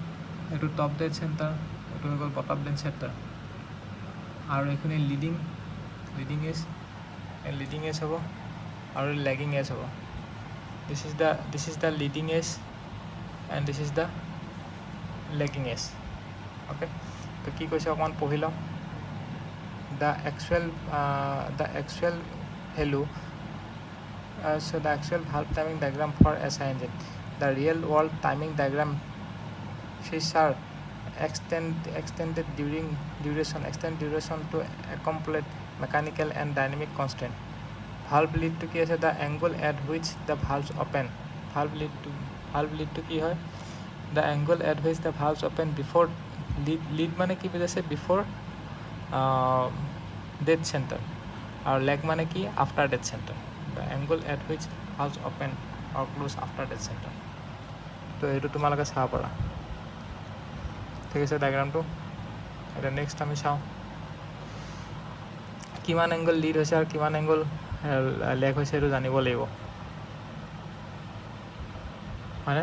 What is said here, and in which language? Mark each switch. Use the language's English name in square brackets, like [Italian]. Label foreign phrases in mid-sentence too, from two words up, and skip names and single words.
[Assamese] এইটো [English] top dead center, [Assamese] এইটো হৈ গ'ল [English] bottom dead center, [Assamese] আৰু এইখিনি [English] leading edge [Assamese] হ'ব আৰু [English] lagging edge [Assamese] হ'ব। [English] this is the leading edge and this is the lagging edge. [Assamese] অ'কে, তো কি কৈছে অকণমান পঢ়ি লওঁ। [English] The actual value, so the actual valve timing diagram for SI engine, the real world timing diagram feature extended duration to accommodate mechanical and dynamic constraint. Valve lead [Assamese] to কি আছে, [English] the angle at which the valves open. Valve lead [Assamese] to কি হয়, [English] the angle at which the valves open before lead [Assamese] মানে কি বুজাইছে, [English] before dead center, [Assamese] আৰু লেগ মানে কি, [English] after dead center. the angle at which valves open or close after dead center. [Assamese] তো এইটো তোমালোকে চাব পাৰা, ঠিক আছে ডায়েগ্ৰামটো। এতিয়া নেক্সট আমি চাওঁ কিমান এংগল লিড হৈছে আৰু কিমান এংগল লেগ হৈছে, সেইটো জানিব লাগিব, হয়নে?